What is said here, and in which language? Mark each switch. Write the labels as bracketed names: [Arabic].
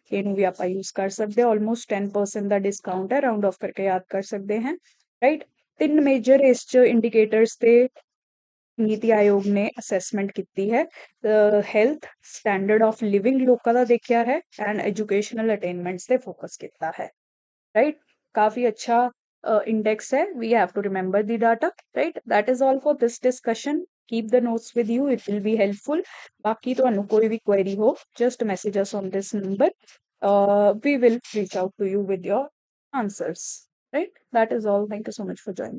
[Punjabi] ਇਹਨੂੰ ਵੀ ਆਪਾਂ ਯੂਜ਼ ਕਰ ਸਕਦੇ ਹਾਂ। ਆਲਮੋਸਟ 10% ਦਾ ਡਿਸਕਾਊਂਟ ਹੈ, ਰਾਉਂਡ ਆਫ ਕਰਕੇ ਯਾਦ ਕਰ ਸਕਦੇ ਹਾਂ, ਰਾਈਟ। ਤਿੰਨ ਮੇਜਰ ਇਸ ਚ ਇੰਡੀਕੇਟਰਸ ਤੇ ਨੀਤੀ ਆਯੋਗ ਨੇ ਅਸੈਸਮੈਂਟ ਕੀਤੀ ਹੈ। ਹੈਲਥ, ਸਟੈਂਡਰਡ ਆਫ ਲਿਵਿੰਗ ਲੋਕਾਂ ਦਾ ਦੇਖਿਆ ਹੈ, ਐਂਡ ਐਜੂਕੇਸ਼ਨਲ ਅਟੇਨਮੈਂਟਸ ਤੇ ਫੋਕਸ ਕੀਤਾ ਹੈ, right? [Hindi] काफी अच्छा index है। [English] We have to remember the data, right? That is all for this discussion. Keep the notes with you, it will be helpful. बाकी [Punjabi] ਤੁਹਾਨੂੰ ਕੋਈ ਵੀ query ਹੋ, [English] just message us on this number. We will reach out to you with your answers, right? That is all. Thank you so much for joining.